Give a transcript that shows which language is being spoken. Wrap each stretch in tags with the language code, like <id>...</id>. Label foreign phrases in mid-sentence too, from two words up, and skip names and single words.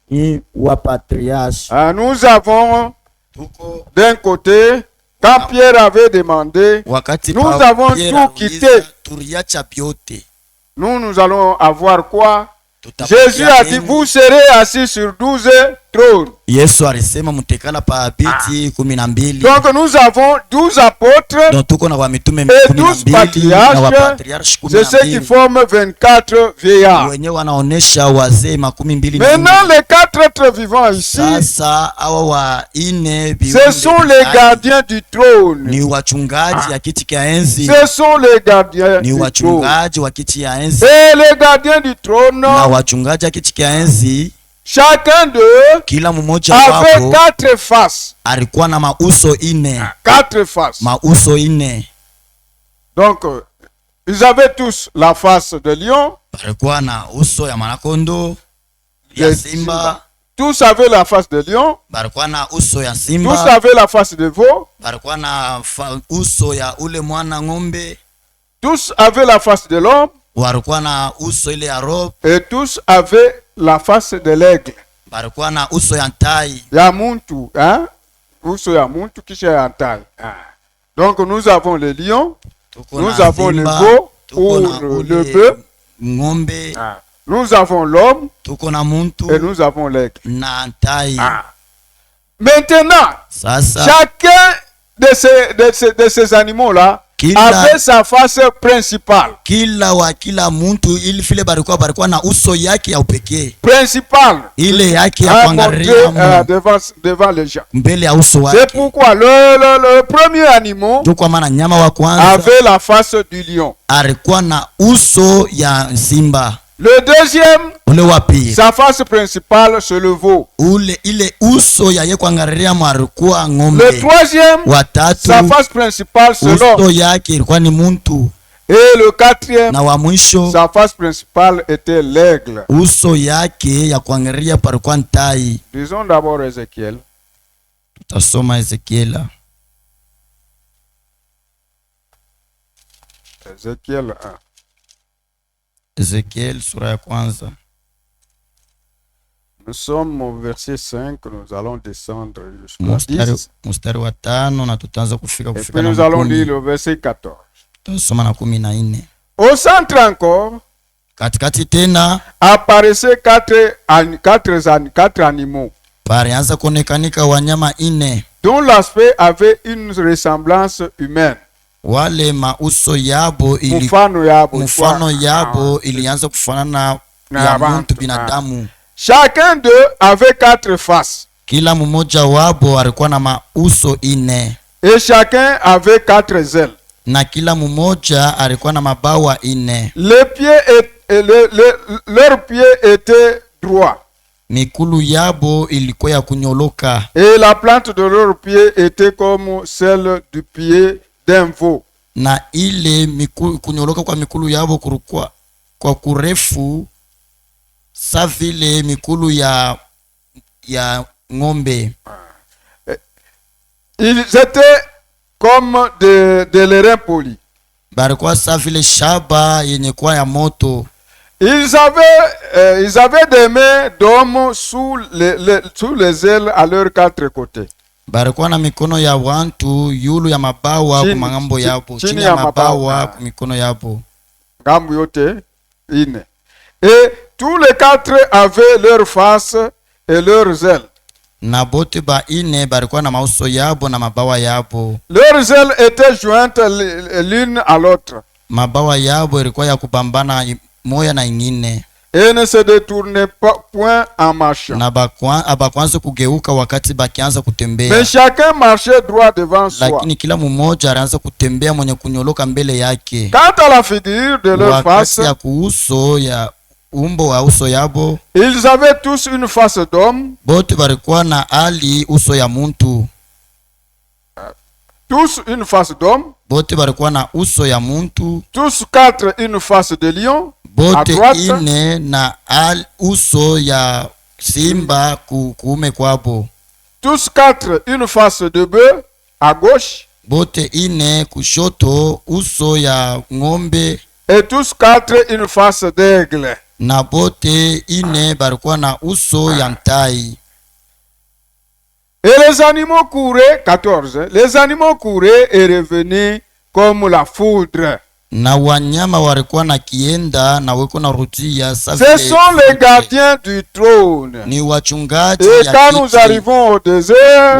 <fr>Nous avons d'un côté, quand Pierre avait demandé, nous avons tout quitté. Nous allons avoir quoi? Jésus a dit, vous serez assis sur 12 trônes.</fr> <sw>Yesu alisema mtekala pa viti 12.</sw> <fr>Donc nous avons 12 apôtres</fr> <sw>donc tuko na wa mitume</sw> <fr>et 12 patriarches. C'est ce qui forment 24 vieillards.</fr> <sw>wenye wanaonesha wazee 12.</sw> <fr>Maintenant les 4 êtres vivants ici,</fr> <sw>sasa hawa wa ine</sw> <fr>ce sont les gardiens du trône.</fr> <sw>ni wachungaji ya kiti cha enzi.</sw> <fr>Ce sont les gardiens</fr> <sw>ni</sw> <fr>du trône.</fr> <sw>wachungaji wa kiti ya enzi.</sw> <fr>Et les gardiens du trône,</fr> <sw>na wachungaji ya kiti cha enzi,</sw> <fr>chacun d'eux</fr> <sw>kila mmoja</sw> <fr>avait</fr> <sw>wapo</sw> <fr>4 faces.</fr> <sw>alikuwa na mauso 4.</sw> <fr>4 faces.</fr> <sw>mauso 4.</sw> <fr>Donc ils avaient tous la face de lion.</fr> <sw>Balikuwa na uso ya manakondo ya simba.</sw> <fr>Tous avaient la face de lion.</fr> <sw>Balikuwa na uso ya simba.</sw> <fr>Tous avaient la face de veau.</fr> <sw>Balikuwa na uso ya ule mwana ng'ombe.</sw> <fr>Tous avaient la face de l'homme.</fr> <sw>Walikuwa na uso ile ya roho.</sw> <fr>Et tous avaient la face de l'aigle.</fr> <sw>Balikuwa na uso ya tai. Ya muntu, hein? Uso ya muntu kisha ya tai.</sw> <fr>Donc nous avons le lion, nous avons le veau ou le bœuf,</fr> <sw>ng'ombe.</sw> <fr>nous avons l'homme et nous avons l'aigle.</fr> <sw>na tai.</sw> <fr>Maintenant,</fr> <sw>Sasa,</sw> <fr>chacun de ces animaux-là avait sa face principale.</fr> <sw>kila muntu ili vile balikuwa na uso yake ya upekee.</sw> <fr>Principale.</fr> <sw>Ile yake ya kuangalia</sw> <fr>devant les gens.</fr> <sw>mbele ya uso wake.</sw> <fr>C'est pourquoi le premier animal</fr> <sw>kwa maana nyama wa kwanza</sw> <fr>avait la face du lion.</fr> <sw>alikuwa na uso ya simba.</sw> <fr>Le deuxième,</fr> <sw>ule wa pili,</sw> <fr>sa face principale c'est le veau.</fr> <sw>ile uso ya kuangalia alikuwa ng'ombe.</sw> <fr>Le troisième,</fr> <sw>watatu,</sw> <fr>sa face principale c'est l'homme.</fr> <sw>uso yake ilikuwa ni muntu.</sw> <fr>Et le quatrième,</fr> <sw>na wa mwisho,</sw> <fr>sa face principale était l'aigle.</fr> <sw>uso yake ya kuangalia palikuwa ntai.</sw> <fr>Disons d'abord Ézéchiel.</fr> <sw>Tutasoma Ezekiela.</sw> <fr>Ézéchiel 1.</fr> <sw>Ezekiel sura ya kwanza.</sw> <fr>Nous sommes au verset 5, nous allons descendre jusqu'au 10.</fr> <sw>Mstari wa 5 na tutaanza kufika</sw> <fr>Et puis nous allons lire le verset 14.</fr> <sw>Tutasoma na 14.</sw> <fr>Au centre encore,</fr> <sw>katikati tena</sw> <fr>apparaissaient quatre animaux</fr> <sw>palianza kuonekanika wanyama 4</sw> <fr>dont l'aspect avait une ressemblance humaine.</fr> <sw>Wale mauso yabo mfano yabo ilianza kufanana ya mtu binadamu.</sw> <fr>Chacun d'eux avait 4 faces.</fr> <sw>Kila mmoja wabo alikuwa na mauso 4.</sw> <fr>Et chacun avait 4 ailes.</fr> <sw>Na kila mmoja alikuwa na mabawa 4.</sw> <fr>Leurs pieds étaient droits.</fr> <sw>Mikulu yabo ilikuwa ya kunyoloka.</sw> <fr>Et la plante de leurs pieds était comme celle du pied d'un veau.</fr> <sw>Na ile kunyoloka kwa mikulu yabo kulikuwa kwa kurefu sa vile mikulu ya ng'ombe.</sw> <fr>Ils étaient comme de l'airain poli.</fr> <sw>Balikuwa sa vile shaba yenye kwa ya moto.</sw> <fr>Ils avaient des mains d'hommes sous les ailes à leurs 4 côtés.</fr> <sw>Balikuwa na mikono ya wantu yulu ya mabawa ku mangambo yabo, chini ya mabawa ku mikono yabo. Ngambo yote ine.</sw> <fr>Et tous les 4 avaient leur face et leurs ailes.</fr> <sw>Na bote ba 4 balikuwa na mauso yabo na mabawa yabo.</sw> <fr>Leurs ailes étaient jointes l'une à l'autre.</fr> <sw>Mabawa yabo ilikuwa ya kubambana moya na ingine.</sw> <fr>Et ne se détournait point en marchant.</fr> <sw>Na abakwanza kugeuka wakati bakianza kutembea.</sw> <fr>Mais chacun marchait droit devant soi.</fr> <sw>Lakini kila mmoja alianza kutembea mwenye kunyoloka mbele yake.</sw> <fr>Quant à la figure de leur face,</fr> <sw>ya kuuso ya umbo wa uso yabo,</sw> <fr>ils avaient tous une face d'homme.</fr> <sw>Bote balikuwa na hali uso ya muntu.</sw> <fr>Tous une face d'homme.</fr> <sw>Bote balikuwa na uso ya muntu.</sw> <fr>Tous 4 une face de lion.</fr> <sw>Bote 4 na uso ya simba kuume kwabo.</sw> <fr>Tous 4 une face de bœuf à gauche.</fr> <sw>Bote 4 kushoto uso ya ng'ombe.</sw> <fr>Et tous 4 une face d'aigle.</fr> <sw>Na bote 4 balikuwa na uso ya ntai.</sw> <fr>Et les animaux couraient, 14, les animaux couraient et revenaient comme la foudre.</fr> <sw>na wanyama walikuwa na kienda na weko na rudia.</sw> <fr>Ce sont les gardiens du trône.</fr> <sw>Ni wachungaji.</sw> <fr>Et quand nous arrivons au désert,</fr>